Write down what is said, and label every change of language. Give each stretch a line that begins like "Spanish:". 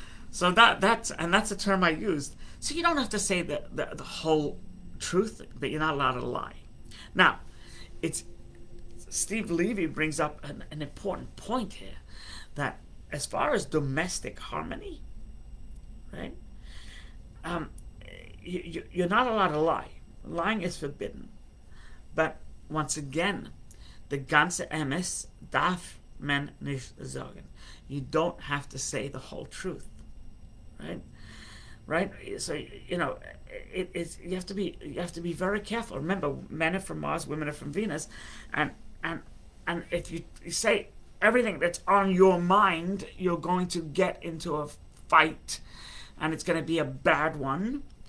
English: So that's a term I used. So you don't have to say the whole truth, but you're not allowed to lie. Now, Steve Levy brings up an important point here, that as far as domestic harmony, right? You're not allowed to lie. Lying is forbidden. But once again, the
Yiddish: ganze emes darf man nicht sagen.
English: You don't have to say the whole truth, right? Right. So you have to be very careful. Remember, men are from Mars, women are from Venus, and if you say everything that's on your mind, you're going to get into a fight, and it's going to be a bad one.